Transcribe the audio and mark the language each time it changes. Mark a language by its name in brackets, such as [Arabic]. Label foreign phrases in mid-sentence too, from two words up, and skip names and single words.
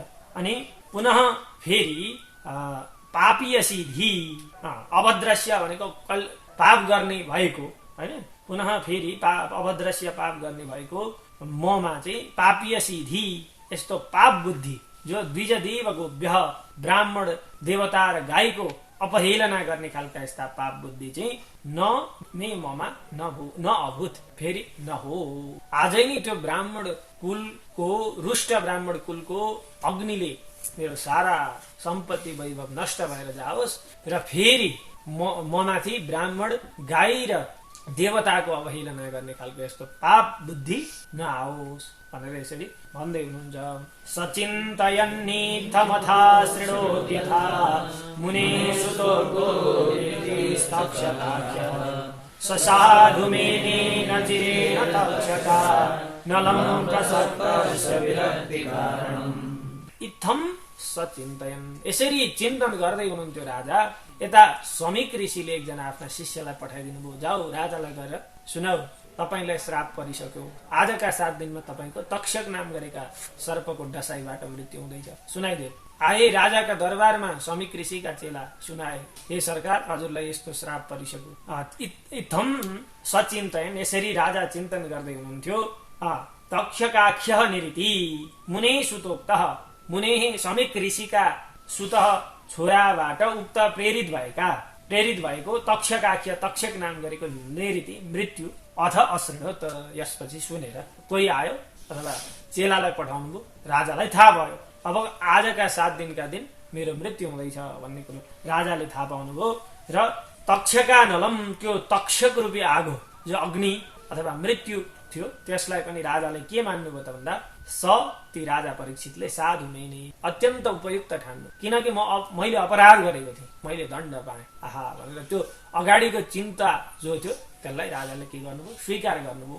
[Nepali] अनि पुनः फेरि [Sanskrit] पापीयसी धी, [Nepali] अभद्रस्य भनेको पाप गर्ने भएको हैन, [Sanskrit] पुनः फेरि अभद्रस्य [Nepali] पाप गर्ने भएको ममा चाहिँ [Sanskrit] पापीयसी धी, [Nepali] यस्तो पाप बुद्धि जो द्विजदेवको व्यह, ब्राह्मण देवता र गाईको अपहेलना गर्ने खालका यस्ता पाप बुद्धि चाहिँ [Sanskrit] न मे [Nepali] ममा न अभूत, फेरि न हो। आजै नै त्यो ब्राह्मण कुलको, रुष्ट ब्राह्मण कुलको अग्निले मेरो सारा सम्पत्ति वैभव नष्ट भएर जाओस् र फेरि ममाथि ब्राह्मण गाई र देवताको अवहेलना गर्ने खालको यस्तो पाप बुद्धि नआओस् भनेर यसरी भन्दै हुनुहुन्छ। [Sanskrit] सचिन्तयन्नीथमथा शृणोत्यथा मुनेषु ससाधुमेनेन चिरेण तक्षका नलं प्रसक्तस्य विरक्तिकारणम्। इत्थम सचिन्तयन्, [Nepali] यसरी चिन्तन गर्दै हुनुहुन्थ्यो राजा। यता समीक ऋषिले एकजना आफ्ना शिष्यलाई पठाइदिनु भयो, जाऊ राजालाई गएर सुनाऊ तपाईलाई श्राप परिसक्यो, आजका 7 दिनमा तपाईको तक्षक नाम गरेका सर्पको डसाइबाट मृत्यु हुँदैछ, सुनाइदियो। आए राजाका दरबारमा समीक ऋषिका चेला सुनाए, हे सरकार हजुरलाई यस्तो श्राप परिसक्यो। [Sanskrit] इत्थम सचिन्तयन्, [Nepali] यसरी राजा चिन्तन गर्दै हुनुहुन्थ्यो। [Sanskrit] तक्षकाख्य निरिति मुने सुतोक्तः, [Nepali] मुने समीक ऋषिका सुतः छोराबाट उक्त प्रेरित भएको तक्षकाख्य, तक्षक नाम गरेको निरिति मृत्यु [Sanskrit] अथ अशृणोत्, [Nepali] यसपछि सुनेर कोही आयो अथवा चेलालाई पठाउनु भयो, राजालाई थाहा भयो अब आजका 7 दिनका दिन मेरो मृत्यु हुँदैछ भन्ने कुरो राजाले थाहा पाउनुभयो। र [Sanskrit] तक्षका नलम, [Nepali] त्यो तक्षक रूपी आगो जो अग्नि अथवा मृत्यु थियो त्यसलाई पनि राजाले के मान्नुभयो त भन्दा ती राजा परीक्षितले [Sanskrit] साधु मेने [Nepali] अत्यन्त उपयुक्त ठान्नु, किनकि मैले अपराध गरेको थिएँ, मैले दण्ड पाएँ आहा भनेर त्यो अगाडिको चिन्ता जो थियो त्यसलाई राजाले के गर्नुभयो, स्वीकार गर्नुभयो।